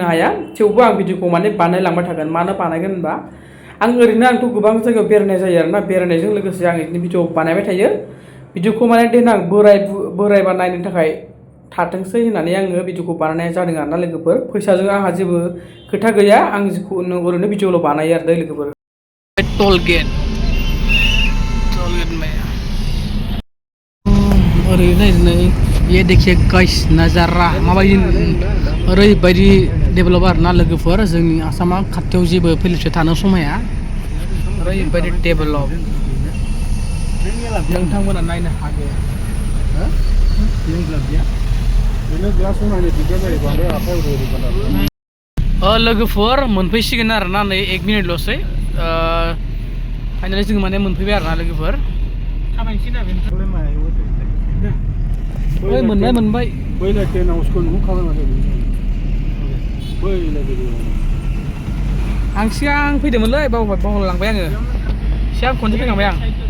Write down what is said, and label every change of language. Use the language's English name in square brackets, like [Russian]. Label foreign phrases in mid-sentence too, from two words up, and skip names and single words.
[Bodo] हाया थेवबो आं भिडिअखौ माने बानायलांबाय थागोन मानो बानायगोन होनबा आंथ' गोबां जायगायाव बेरायनाय जायो आरोना बेरायनायजों लोगोसे आं बिदिनो भिडिअ बानायबाय थायो भिडिअखौ माने देनां बोरायबा नायनो थाखाय थाथोंसै होननानै आङो भिडिअखौ बानायनाय जादों आरोना लोगोफोर फैसाजों आंहा जेबो खोथा गैया आं जिखुनु ओरैनो भिडिअल' बानायो आरो लोगोफोर टल गेट ओरैनो [Hindi] ये देखिए [Bodo] गाइस नजारा माबायदि ओरैबायदि डेभेलप आरोना लोगोफोर जोंनि आसामा खाथियाव जेबो फेलिसो थानो समाया ओरैबायदि डेभेलप नोंथांमोना नायनो हागोन लोगोफोर मोनफैसिगोन आरोना नै 1 मिनिटल'सै फाइनालि जों माने मोनफैबाय आरोना लोगोफोर मोनबाय आं सिगां फैदोंमोनलै बावलांबाय आङो सिगां खनसे फैखांबाय आं